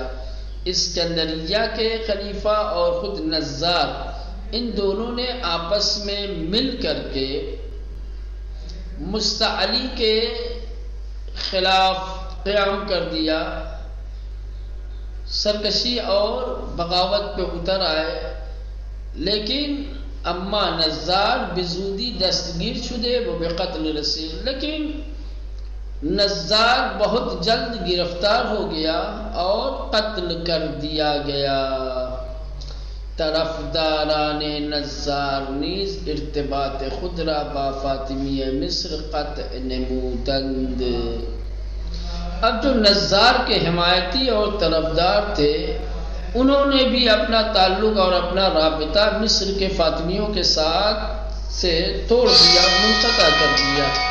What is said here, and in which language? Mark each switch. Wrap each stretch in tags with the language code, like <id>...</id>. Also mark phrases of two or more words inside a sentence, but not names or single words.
<ur>اسکندریہ کے خلیفہ اور خود نظار، ان دونوں نے آپس میں مل کر کے مستعلی کے خلاف قیام کر دیا، سرکشی اور بغاوت پہ اتر آئے، لیکن</ur> <fa>اما نظار بزودی دستگیر شدے وہ بے قتل رسید،</fa> <ur>لیکن نظار بہت جلد گرفتار ہو گیا اور قتل کر دیا گیا۔</ur> <fa>طرفداران نظار نیز ارتباط خود را با فاطمیہ مصر قطع نمودند۔</fa> <ur>اب جو نظار کے حمایتی اور طرفدار تھے، انہوں نے بھی اپنا تعلق اور اپنا رابطہ مصر کے فاطمیوں کے ساتھ سے توڑ دیا، منقطع کر دیا۔</ur>